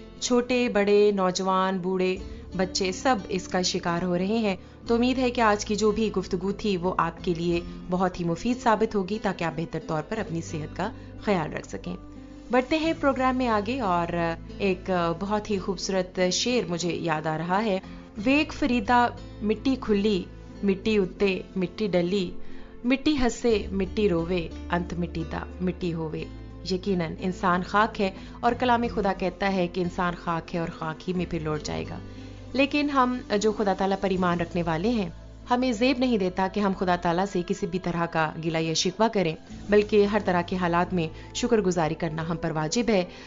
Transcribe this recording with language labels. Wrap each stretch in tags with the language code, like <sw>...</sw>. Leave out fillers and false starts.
<ur>چھوٹے بڑے نوجوان بوڑھے بچے سب اس کا شکار ہو رہے ہیں. تو امید ہے کہ آج کی جو بھی گفتگو تھی وہ آپ کے لیے بہت ہی مفید ثابت ہوگی تاکہ آپ بہتر طور پر اپنی صحت کا خیال رکھ سکیں. بڑھتے ہیں پروگرام میں آگے اور ایک بہت ہی خوبصورت شعر مجھے یاد آ رہا ہے.</ur> <pa>ویک فریدا مٹی کھلی مٹی اتے مٹی ڈلی مٹی ہسے مٹی روے انت مٹی دا مٹی ہووے.</pa> <ur>یقیناً انسان خاک ہے اور کلام خدا کہتا ہے کہ انسان خاک ہے اور خاک ہی میں پھر لوٹ جائے گا. لیکن ہم جو خدا تعالیٰ پر ایمان رکھنے والے ہیں ہمیں زیب نہیں دیتا کہ ہم خدا تعالیٰ سے کسی بھی طرح کا گلہ یا شکوہ کریں، بلکہ ہر طرح کے حالات میں شکر گزاری کرنا ہم پر واجب ہے.</ur>